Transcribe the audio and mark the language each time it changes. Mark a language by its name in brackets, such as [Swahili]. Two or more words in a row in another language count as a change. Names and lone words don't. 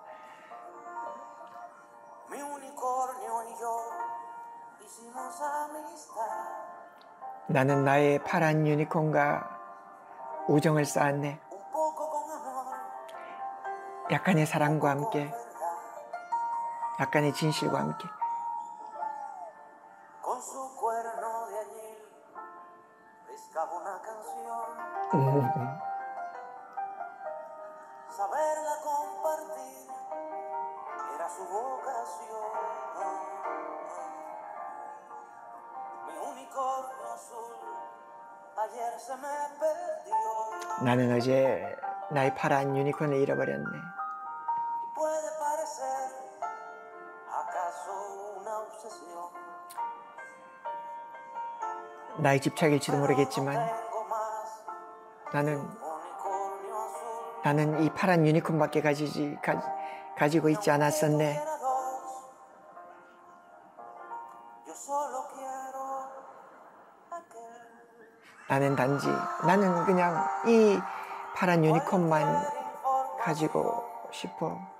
[Spanish] Mi unicornio y yo hicimos amistad. [Korean] 나는 나의 파란 유니콘과 우정을 쌓았네. [Spanish] Un poco con amor, [Korean] 약간의 사랑과 [Spanish] con [Korean] 함께, [Spanish] verdad. [Korean] 약간의 진실과 함께. [Spanish] Con su cuerno de añil riscaba una canción. Saberla compartir era su vocación. Mi unicornio azul ayer se me perdió. [Korean] 나는 어제 나의 파란 유니콘을 잃어버렸네. [Spanish] Puede parecer acaso una obsesión. [Korean] 나의 집착일지도 모르겠지만 나는 이 파란 유니콘밖에 가지고 있지 않았었네. 나는 그냥 이 파란 유니콘만 가지고 싶어.